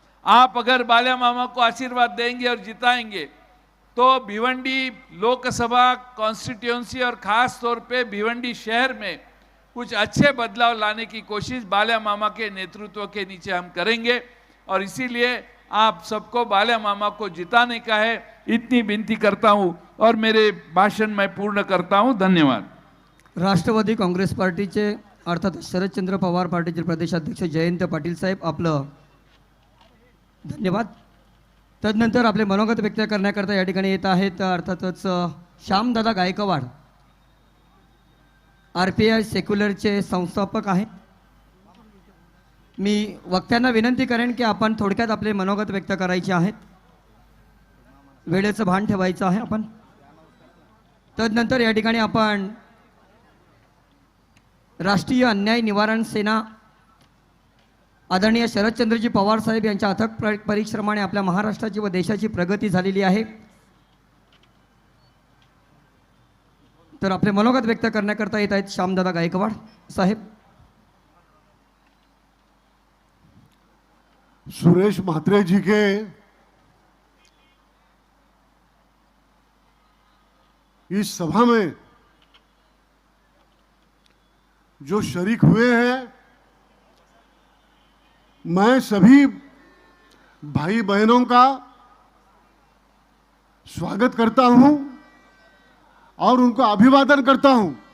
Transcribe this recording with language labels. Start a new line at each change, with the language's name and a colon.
Hindi: आप अगर बाल्या मामा को आशीर्वाद देंगे और जिताएंगे तो भिवंडी लोकसभा कॉन्स्टिट्यूंसी और खास तौर पे भिवंडी शहर में कुछ अच्छे बदलाव लाने की कोशिश बाल्या मामा के नेतृत्व के नीचे हम करेंगे और इसीलिए आप सबको बाल्या मामा को जिताने का है, इतनी विनती करता हूं और मेरे भाषण मैं पूर्ण करता हूं। धन्यवाद।
Marathi: राष्ट्रवादी काँग्रेस पार्टीचे अर्थात शरदचंद्र पवार पार्टीचे प्रदेशाध्यक्ष जयंत पाटील साहेब, आपलं धन्यवाद। तदनंतर आपले मनोगत व्यक्त करण्याकरता या ठिकाणी येत आहेत अर्थातच श्यामदादा गायकवाड, आरपीआय सेक्युलरचे संस्थापक आहेत। मी वक्त्यांना विनंती करेन की आपण थोडक्यात आपले मनोगत व्यक्त करायचे आहेत. वेळेचं भान ठेवायचं आहे आपण. तदनंतर या ठिकाणी आपण राष्ट्रीय अन्याय निवारण सेना आदरणीय शरदचंद्रजी पवार साहेब यांच्या अथक परिश्रमाने आपल्या महाराष्ट्राची व देशाची प्रगती झालेली आहे. तर आपले मनोगत व्यक्त करण्याकरता येत आहेत श्यामदादा गायकवाड साहेब.
Hindi: सुरेश म्हात्रे जी के इस सभा में जो शरीक हुए हैं, मैं सभी भाई बहनों का स्वागत करता हूं और उनको अभिवादन करता हूं.